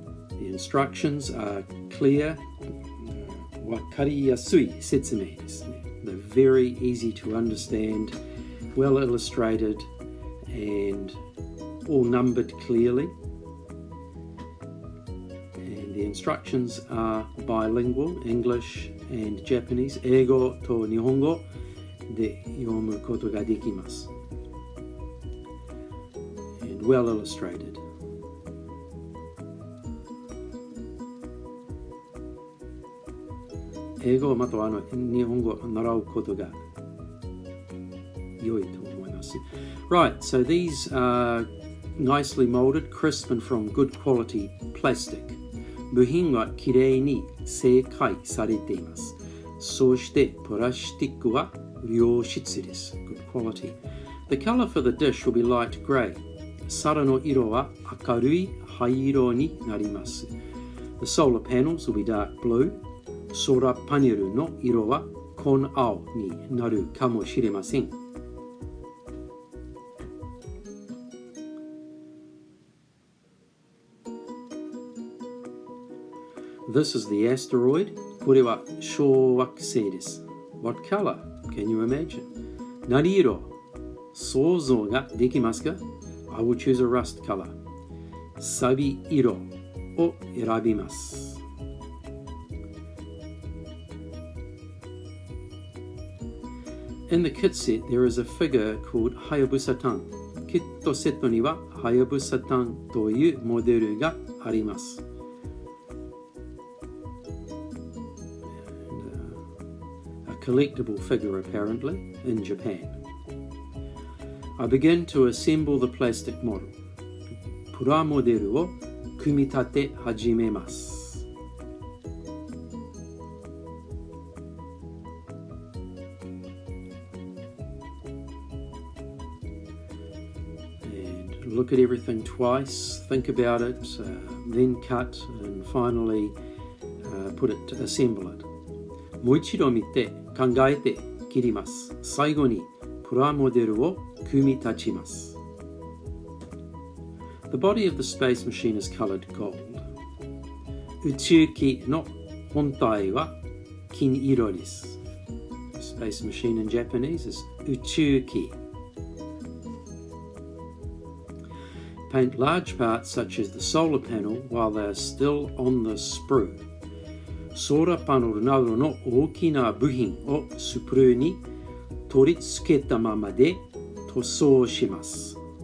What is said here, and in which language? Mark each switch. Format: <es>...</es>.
<en>The instructions are clear,</en> <ja>wakariyasui setsumei desu ne.</ja> <en>They're very easy to understand, well illustrated, and all numbered clearly. And the instructions are bilingual, English and Japanese.</en> <ja>英語と日本語で読むことができます。</ja> <en>And well illustrated.</en> <ja>英語または日本語を習うことが良いと思います。</ja> <en>Right, so these are nicely molded, crisp and from good quality plastic.</en> <ja>部品はきれいに製解されています。そしてプラスチックは良質です。</ja> <en>Good quality. The color for the dish will be light grey.</en> <ja>皿の色は明るい灰色になります。</ja> <en>The solar panels will be dark blue.</en> <ja>ソーラーパネルの色は紺青になるかもしれません。</ja> <en>This is the asteroid.</en> <ja>これは小惑星です。</ja> <en>What color? Can you imagine?</en> <ja>何色？想像ができますか？</ja> <en>I will choose a rust color.</en> <ja>サビ色を選びます。</ja> <en>In the kit set, there is a figure called Hayabusa-tan.</en> <ja>キットセットには Hayabusa-tan というモデルがあります。</ja> <en>A collectible figure apparently in Japan. I begin to assemble the plastic model.</en> <ja>プラモデルを組み立て始めます。</ja> <en>Look at everything twice, think about it, then cut, and finally assemble it.</en> <ja>もう一度見て、考えて、切ります。最後にプラモデルを組み立ちます。</ja> <en>The body of the space machine is colored gold.</en> <ja>宇宙機の本体は金色です。</ja> <en>Space machine in Japanese is 宇宙機。 Paint large parts such as the solar panel while they are still on the sprue.</en> <ja>ソーラーパネルなどの大きな部品をスプルーに取り付けたままで塗装します。</ja>